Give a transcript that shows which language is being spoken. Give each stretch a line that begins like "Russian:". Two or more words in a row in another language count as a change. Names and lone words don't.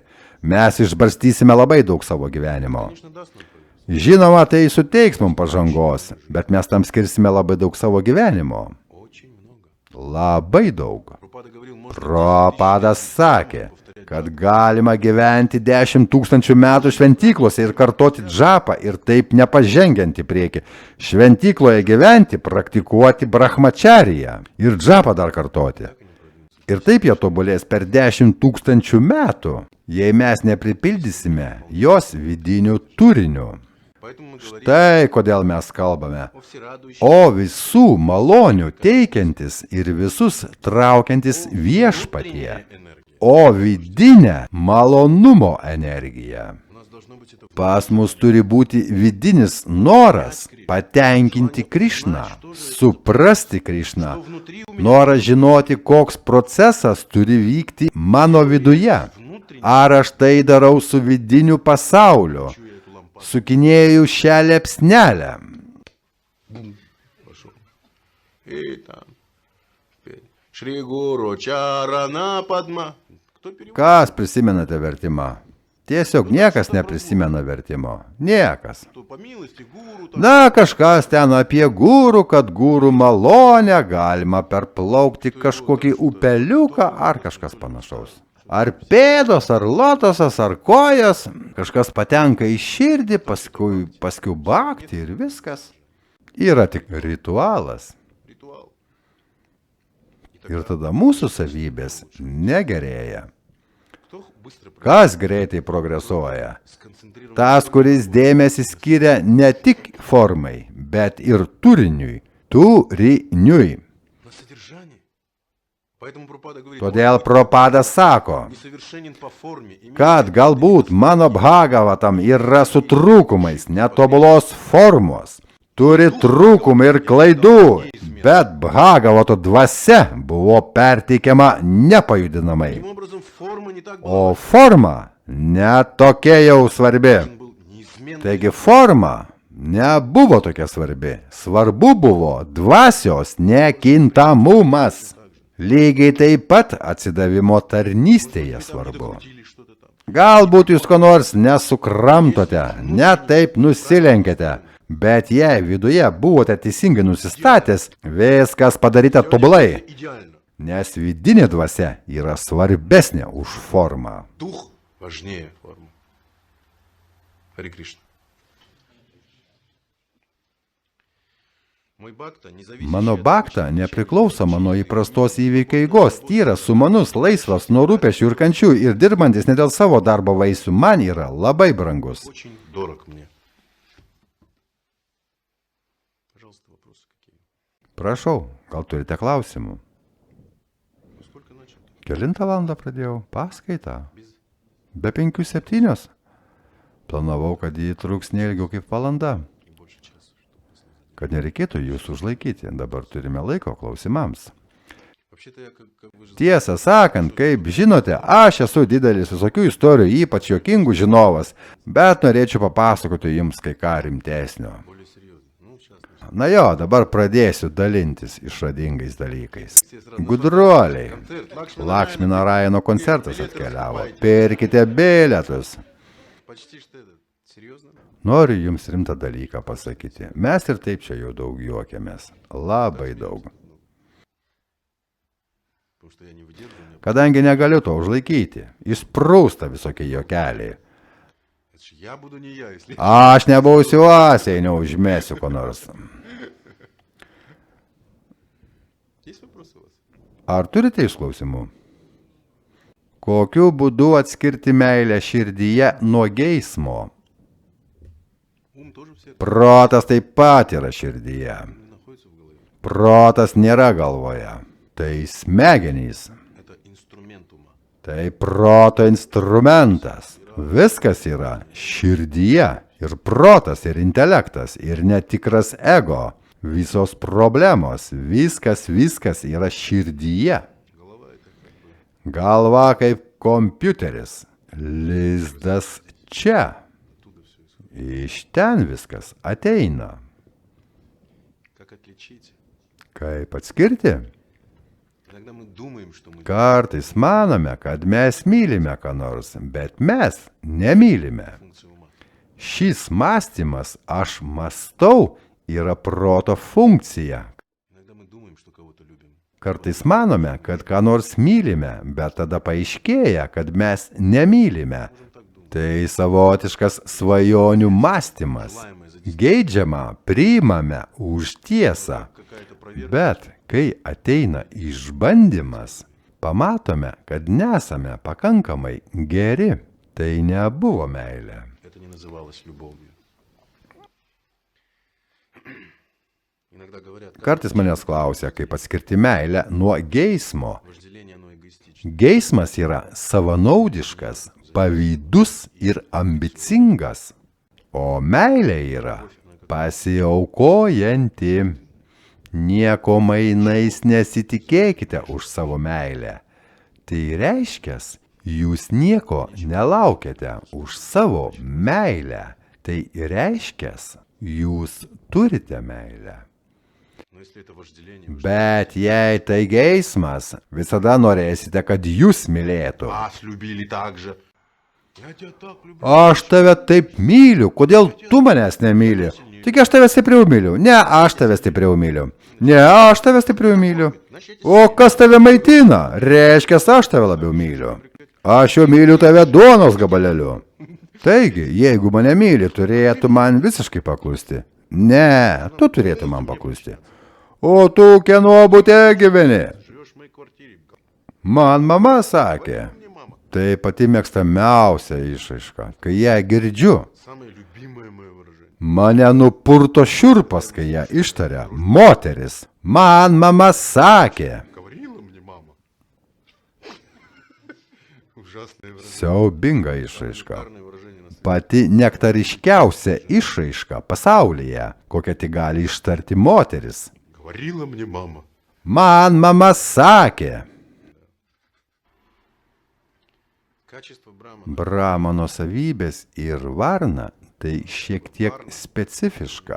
Lithuanian: Mes išbarstysime labai daug savo gyvenimo.
Russian: конечно, даст нам прогресс.
Lithuanian: Žinoma, tai suteiks mums pažangos, bet mes tam skirsime labai daug savo gyvenimo.
Russian: Очень много.
Lithuanian: Labai daug.
Russian: Прабхупада говорил, может,
Lithuanian: Propadas sakė, kad galima gyventi 10 000 metų šventyklose ir kartoti džapą ir taip nepažengiant į priekį. Šventykloje gyventi, praktikuoti brahmačariją ir džapą dar kartoti. Ir taip jie tobulės per 10 000 metų, jei mes nepripildysime jos vidinių turinių.
Russian: поэтому мы говорим
Lithuanian: Tai kodėl mes kalbame.
Russian: о всерадующем,
Lithuanian: O visų malonių teikiantis ir visus traukiantis viešpatie.
Russian: энергии.
Lithuanian: O vidinė malonumo energija.
Russian: У нас должно быть это
Lithuanian: Pas mus turi būti vidinis noras patenkinti Krišną, suprasti Krišną,
Russian: внутри у меня,
Lithuanian: noras žinoti, koks procesas turi vykti mano viduje.
Russian: внутренне
Lithuanian: Ar aš tai darau su vidiniu pasauliu,
Russian: чую я эту лампаду.
Lithuanian: sukinėju šią lepsnelę.
Russian: Пошел. И там. Теперь. Шри Гуру Чарана Падма. Кто переводит?
Lithuanian: Kas prisimenate vertimą? Tiesiog niekas neprisimena vertimo. Niekas.
Russian: Кто по милости гуру там.
Lithuanian: Na, kažkas ten apie gūrų, kad gūrų malonę galima perplaukti kažkokį upeliuką ar kažkas panašaus. Ar pėdos, ar lotosas, ar kojas. Kažkas patenka į širdį, paskui bakti ir viskas. Yra tik ritualas.
Russian: Ритуал.
Lithuanian: Ir tada mūsų savybės negerėja.
Russian: Кто быстро
Lithuanian: Kas greitai progresuoja?
Russian: сконцентрирован
Lithuanian: Tas, kuris dėmesį skiria ne tik formai, bet ir turiniui. Turiniui.
Russian: на содержании. Поэтому Прабхупада говорит,
Lithuanian: Todėl Propadas sako,
Russian: несовершенен по форме, имеет
Lithuanian: kad galbūt mano Bhagavatam yra su trūkumais, netobulos formos, turi trūkumų ir klaidų, bet Bhagavato dvasia buvo perteikiama nepajudinamai.
Russian: Таким образом, форма не так была.
Lithuanian: O forma netokia jau svarbi.
Russian: Он был неизменный.
Lithuanian: Taigi forma nebuvo tokia svarbi. Svarbu buvo dvasios nekintamumas. Lygiai taip pat atsidavimo tarnystėje svarbu.
Russian: Крутили что-то там.
Lithuanian: Galbūt jūs ko nors nesukramtote, ne taip nusilenkėte, bet jei viduje buvote teisingai nusistatęs, viskas padaryta tobulai,
Russian: Идеально.
Lithuanian: nes vidinė dvasia yra svarbesnė už formą.
Russian: Дух важнее формы. Хари Кришна. Мой бхакта, независимый
Lithuanian: Mano
Russian: от
Lithuanian: bakta nepriklausoma nuo įprastos įvykių eigos, tyras, sumanus, laisvas nuo rūpesčių ir kančių ir dirbantis ne dėl savo darbo vaisių man yra labai brangus.
Russian: очень дорог мне. Пожалуйста, вопросы какие?
Lithuanian: Prašau, gal turite klausimų?
Russian: Ну, сколько начал?
Lithuanian: Kelintą valandą pradėjau paskaitą.
Russian: Без...
Lithuanian: Be 5:07. Planavau, kad jį truks neilgiau kaip valanda.
Russian: И больше часа.
Lithuanian: Kad nereikėtų jūsų užlaikyti, dabar turime laiko klausimams.
Russian: Вообще-то я, как вы же
Lithuanian: Tiesą sakant, kaip žinote, aš esu didelis visokių istorijų, ypač juokingų žinovas, bet norėčiau papasakoti jums kai ką rimtesnio.
Russian: более серьезно. Ну, сейчас.
Lithuanian: Na jo, dabar pradėsiu dalintis išradingais dalykais. Gudruoliai,
Russian: Концерт.
Lithuanian: Lakšmina Rajano koncertas atkeliavo. Pirkite bilietus.
Russian: Почти что это. Серьезно?
Lithuanian: Noriu jums rimtą dalyką pasakyti. Mes ir taip čia jau daug juokiamės. Labai daug.
Russian: Потому что я не выдерживаю. у меня-
Lithuanian: Kadangi negaliu to užlaikyti, išsprūsta visokie juokeliai.
Russian: Это ж я буду не я, если...
Lithuanian: Aš nebūsiu aš, jei neužmėsiu ko nors. Есть вопросы у вас? Ar turite išklausimų? Kokiu būdu atskirti meilę širdyje nuo geismo?
Russian: Ум тоже в сердце,
Lithuanian: Protas taip pat yra širdyje.
Russian: не находится в голове.
Lithuanian: Protas nėra galvoje. Tai smegenys.
Russian: Это инструмент ума.
Lithuanian: Tai proto instrumentas. Viskas yra širdyje. Ir protas, ir intelektas, ir netikras ego. Visos problemos, viskas yra širdyje.
Russian: Голова это как бы
Lithuanian: Galva kaip kompiuteris. Lizdas čia.
Russian: оттуда все исходит.
Lithuanian: Iš ten viskas ateina.
Russian: Как отличить?
Lithuanian: Kaip atskirti?
Russian: Иногда мы думаем, что мы
Lithuanian: Kartais manome, kad mes mylime ką nors, bet mes nemylime.
Russian: функция ума.
Lithuanian: Šis mąstymas, aš mąstau, yra proto funkcija.
Russian: Иногда мы думаем, что кого-то любим.
Lithuanian: Kartais manome, kad ką nors mylime, bet tada paaiškėja, kad mes nemylime.
Russian: Можем так думать.
Lithuanian: Tai savotiškas svajonių mąstymas. Geidžiama priimame už tiesą.
Russian: Какая-то проверка.
Lithuanian: Bet kai ateina išbandymas, pamatome, kad nesame pakankamai geri. Tai nebuvo meilė.
Russian: Это не называлось любовью. Иногда говорят, как
Lithuanian: Kartais manęs klausia, kaip atskirti meilę nuo geismo.
Russian: вожделение, оно эгоистично.
Lithuanian: Geismas yra savanaudiškas, pavydus ir ambicingas, o meilė yra pasiaukojanti. Nieko mainais nesitikėkite už savo meilę. Tai reiškia, jūs nieko nelaukiate už savo meilę. Tai reiškia, jūs turite meilę.
Russian: Но если это вожделение,
Lithuanian: Bet jei tai geismas, visada norėsite, kad jūs mylėtų.
Russian: вас любили так же. Я тебя так люблю.
Lithuanian: Aš tave taip myliu, kodėl tu manęs nemyli? Tik aš tave stipriau myliu. Ne, aš tave stipriau myliu. Ne, aš tave stipriau myliu. O kas tave maitina? Reiškia, aš tave labiau myliu. Aš jau myliu tave duonos gabaleliu. Taigi, jeigu mane myli, turėtų man visiškai paklusti. Ne, tu turėtų man paklusti. O tu kieno bute gyveni?
Russian: Живешь в моей квартире.
Lithuanian: Man mama sakė.
Russian: Мне мама.
Lithuanian: Tai pati mėgstamiausia išraiška. Kai ją girdžiu,
Russian: Самое любимое мое выражение.
Lithuanian: mane nupurto šiurpas, kai ją ištaria moteris. Man mama sakė.
Russian: Говорила мне мама. Ужасное выражение.
Lithuanian: Siaubinga išraiška.
Russian: Шикарное выражение на свете.
Lithuanian: Pati nektariškiausia išraiška pasaulyje, kokią tik gali ištarti moteris.
Russian: Говорила мне мама.
Lithuanian: Man mama sakė.
Russian: Качество Брахмана.
Lithuanian: Brahmano savybės ir varna tai šiek tiek specifiška.